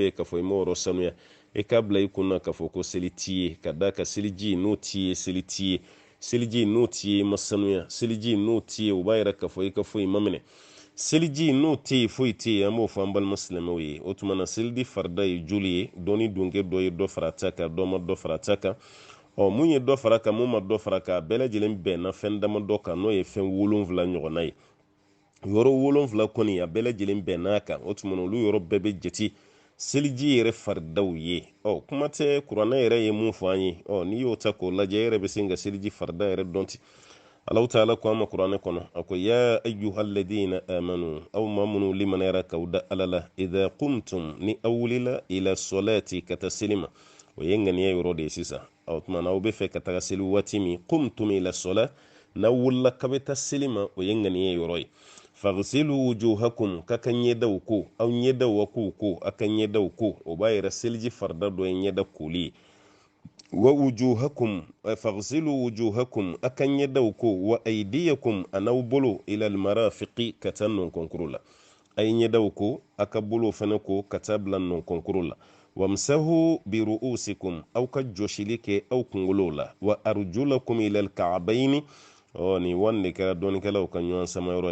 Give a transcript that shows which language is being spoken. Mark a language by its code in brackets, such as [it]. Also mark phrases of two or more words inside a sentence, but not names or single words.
[bm] yen k'a fɔ i m'o yɔrɔ sanuya i k'a bila i kunna k'a fɔ ko seli t'i ye ka da ka seliji n'o t'i ye seli t'i ye seliji n'o t'i ye i ma sanuya seliji n'o t'i ye o b'a yira k'a fɔ i ka foyi ma minɛ seliji n'o tɛ yen foyi tɛ yen an b'o fɔ an balima silamɛw ye o tuma na seliji farida ye joli ye dɔnni dunkɛ dɔ ye dɔ fara ta kan dɔ ma dɔ fara ta kan mun ye dɔ fara kan mun ma dɔ fara kan bɛɛ lajɛlen bɛnna fɛn damadɔ kan n'o ye fɛn 7 ɲɔgɔnna ye yɔrɔ 7 kɔni a bɛɛ lajɛlen bɛnn'a kan o tuma na olu yɔrɔ bɛɛ bɛ jate seliji yɛrɛ faridaw ye kuma tɛ kuranɛ yɛrɛ ye mun fɔ an ye n'i y'o ta k'o lajɛ yɛrɛ bɛ se ka seliji farida yɛrɛ dɔn ten [ar] الله تعالى [bm] ko ama kuranɛ kɔnɔ a ko [ar] يا أيها الذين آمنوا [bm] aw ma minnu limanayara k'aw da ala la [ar] إذا قمتم [bm] ni aw wulila [ar] إلى الصلاة [bm] ka taa seli ma o ye ŋaniya yɔrɔ de ye sisan o tuma na aw bɛ fɛ ka taga seli waati min [ar] قمتم إلى الصلاة [bm] n'aw wulila ka bɛ taa seli ma o ye ŋaniya yɔrɔ ye [ar] فاغسلوا وجوهكم [bm] ka ka ɲɛdaw ko aw ɲɛdaw ko a ka ɲɛdaw ko o b'a yɛrɛ seliji farida dɔ ye ɲɛda koli ye [ar] ووجوهكم فاغسلوا وجوهكم [bm] a ka ɲɛdaw ko [ar] وأيديكم [bm] a n'aw bolo [ar] إلى المرافق [bm] ka taa nɔnkɔnkuru la a ye ɲɛdaw ko a ka bolo fana ko ka taa bila nɔnkɔnkuru la [ar] وامسحوا برءوسكم [bm] aw ka jɔsili kɛ aw kunkolo la [ar] وأرجلكم إلى الكعبين [bm] nin wani de kɛra dɔɔnikɛlaw ka ɲɔgɔn samayɔrɔ